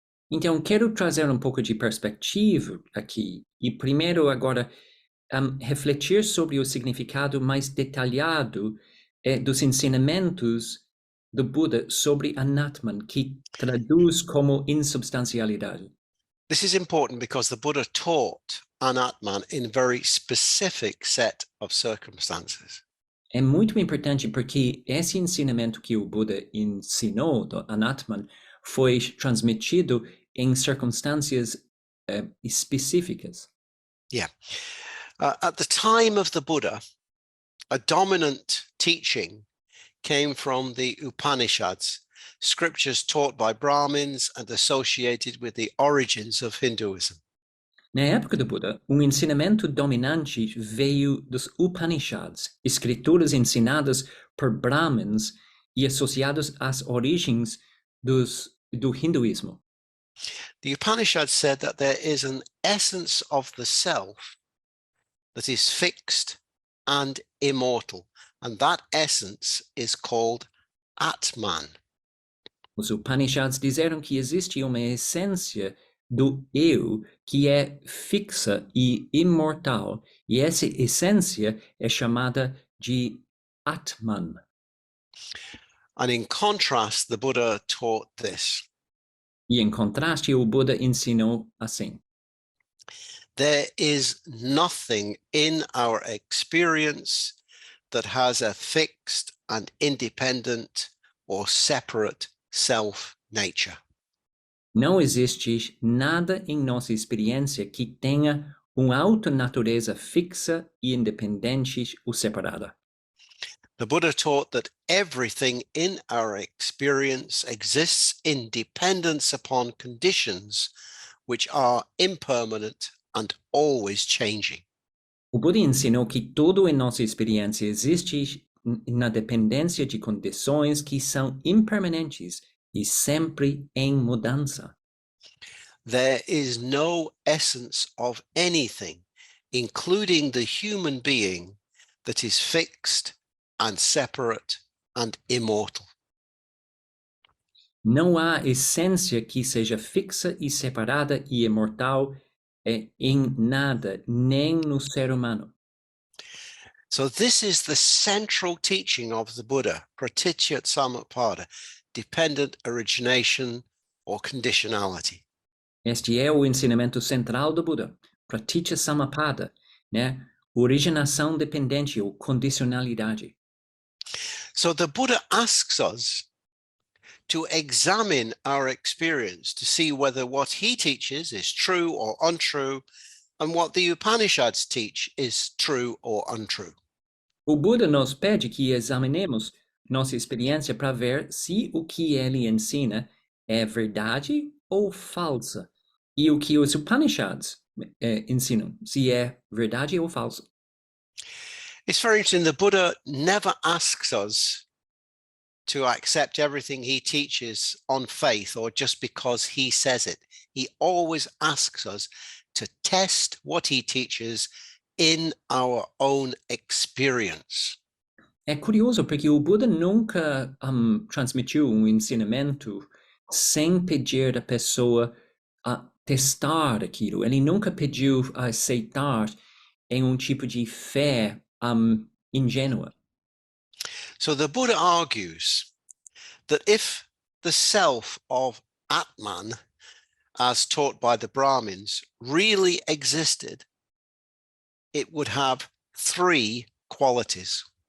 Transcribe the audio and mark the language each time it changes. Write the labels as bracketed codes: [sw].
[pt] Então, quero trazer um pouco de perspectiva aqui e primeiro agora refletir sobre o significado mais detalhado dos ensinamentos do Buda sobre Anatman, que traduz como insubstancialidade. [en] This is important because the Buddha taught Anatman in a very specific set of circumstances. [pt] É muito importante porque esse ensinamento que o Buda ensinou, do Anatman, foi transmitido em circunstâncias específicas. Yeah. [en] At the time of the Buddha, a dominant teaching came from the Upanishads, scriptures taught by Brahmins and associated with the origins of Hinduism. [pt] Na época do Buda, ensinamento dominante veio dos Upanishads, escrituras ensinadas por Brahmins e associadas às origens do hinduísmo. [en] The Upanishads said that there is an essence of the self that is fixed and immortal, and that essence is called Atman. [pt] Os Upanishads disseram que existe uma essência do eu que é fixa e imortal, e essa essência é chamada de Atman. [en] And in contrast, the Buddha taught this. [pt] E em contraste, o Buda ensinou assim: [en] there is nothing in our experience that has a fixed and independent or separate self-nature. [pt] Não existe nada em nossa experiência que tenha uma autonatureza fixa e independente ou separada. [en] The Buddha taught that everything in our experience exists in dependence upon conditions which are impermanent and always changing. [pt] O Buda ensinou que tudo em nossa experiência existe na dependência de condições que são impermanentes e sempre em mudança. [en] There is no essence of anything, including the human being, that is fixed and separate and immortal. [pt] Não há essência que seja fixa e separada e imortal em nada, nem no ser humano. [en] So this is the central teaching of the Buddha, pratitya samutpada, dependent origination or conditionality. [pt] Este é o ensinamento central do Buda, pratitya samutpada, né? Originação dependente ou condicionalidade. [en] So the Buddha asks us to examine our experience to see whether what he teaches is true or untrue, and what the Upanishads teach is true or untrue. [pt] O Buda nos pede que examinemos nossa experiência para ver se o que ele ensina é verdade ou falsa, e o que os Upanishads ensinam, se é verdade ou falso. [en] It's very interesting. The Buddha never asks us to accept everything he teaches on faith or just because he says it. He always asks us to test what he teaches in our own experience. [pt] É curioso porque o Buda nunca transmitiu ensinamento sem pedir à pessoa a testar aquilo. Ele nunca pediu a aceitar em tipo de fé ingênua. [en] So the Buddha argues that if the self of Atman, as taught by the Brahmins, really existed, it would have three qualities.